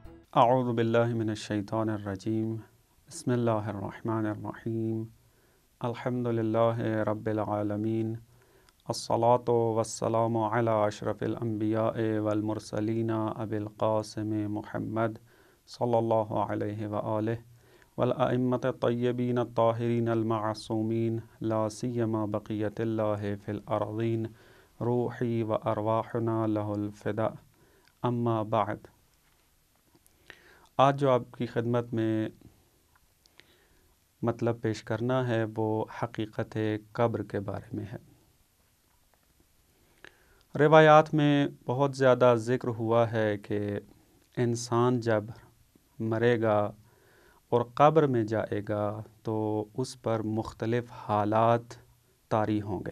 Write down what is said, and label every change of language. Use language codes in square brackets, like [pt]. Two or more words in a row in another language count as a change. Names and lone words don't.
[ar] اعوذ باللہ من الشیطان الرجیم بسم اللہ الرحمن الرحیم الحمد للہ رب العالمین الصلاة والسلام علی اشرف الانبیاء والمرسلین ابی القاسم محمد صلی اللہ علیہ وآلہ والائمة الطیبین الطاہرین المعصومین لا سیما بقیت اللہ فی الارضین روحی و ارواحنا لہ الفداء اما بعد۔ [ur] آج جو آپ کی خدمت میں مطلب پیش کرنا ہے وہ حقیقت قبر کے بارے میں ہے۔ روایات میں بہت زیادہ ذکر ہوا ہے کہ انسان جب مرے گا اور قبر میں جائے گا تو اس پر مختلف حالات طاری ہوں گے۔